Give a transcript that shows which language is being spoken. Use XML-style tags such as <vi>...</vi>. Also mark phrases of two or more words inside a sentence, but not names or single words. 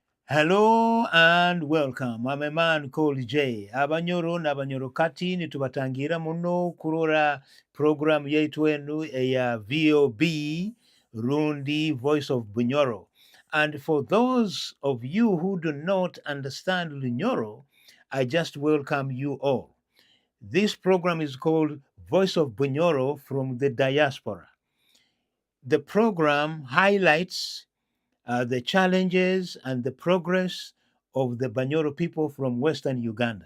<en>Hello and welcome. I'm a man called Jay.</en> <nyo>Abanyoro n'abanyoro kati nitubatangira muno kurora program yaitu enu eya VOB Rundi Voice of Bunyoro.</nyo> <en>And for those of you who do not understand Lunyoro, I just welcome you all. This program is called Voice of Bunyoro from the Diaspora. The program highlights the challenges and the progress of the Bunyoro people from Western Uganda.</en>